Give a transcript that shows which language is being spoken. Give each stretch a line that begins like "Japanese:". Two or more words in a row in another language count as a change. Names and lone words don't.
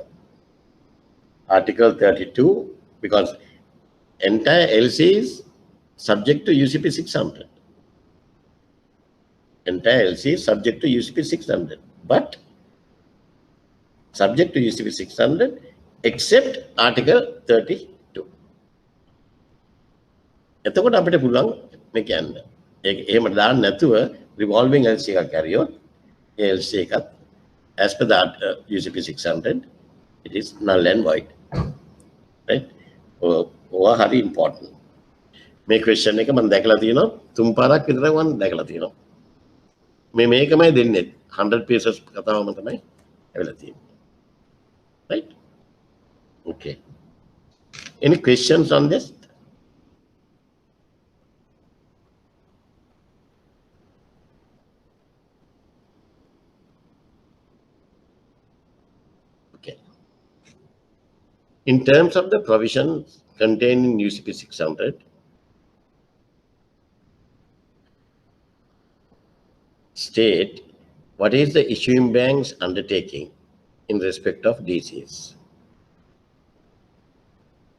English: Article 32, because entire LC is subject to UCP 600. Entire LC is subject to UCP 600, but subject to UCP 600 except Article 32.
Sinhala: එතකොට අපිට පුළුවන් මේ කියන්න. එහෙම දාන්න නැතුව
English: revolving LC
Sinhala: එකක් කරියොත් LC එකත්
English: as per that UCP 600 it is null and void, right?
Sinhala: ඔවා හරි important. මේ question එක මම දැකලා තියෙනවා තුන් පාරක් විතර මම දැකලා තියෙනවා. මේකමයි දෙන්නේ 100 pieces කතාවම තමයි ඇවිල්ලා තියෙන්නේ, right?
English: Okay, any questions on this? In terms of the provisions contained in UCP 600, state what is the issuing bank's undertaking in respect of DCs.